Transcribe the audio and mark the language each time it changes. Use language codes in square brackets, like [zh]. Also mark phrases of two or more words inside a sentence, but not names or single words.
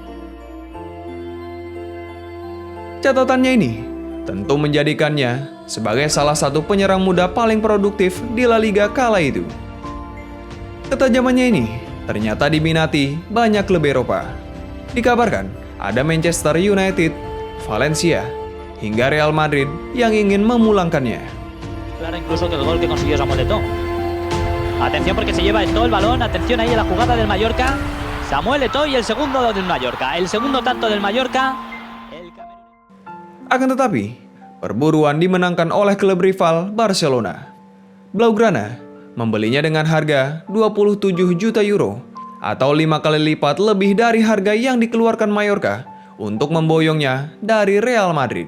[id] Catatannya ini tentu menjadikannya sebagai salah satu penyerang muda paling produktif di La Liga kala itu. Ketajamannya ini ternyata diminati banyak klub Eropa. Dikabarkan ada Manchester United, Valencia, hingga Real Madrid yang ingin memulangkannya. [es] Clara incluso que el gol que consiguió Samuel Eto'o. Atención porque se lleva Eto'o el balón, atención ahí en la jugada del Mallorca. Samuel Eto'o y el segundo del Mallorca. El segundo tanto del Mallorca. [id] Akan tetapi, perburuan dimenangkan oleh klub rival Barcelona. Blaugrana membelinya dengan harga 27 juta euro atau 5 kali lipat lebih dari harga yang dikeluarkan Mallorca untuk memboyongnya dari Real Madrid.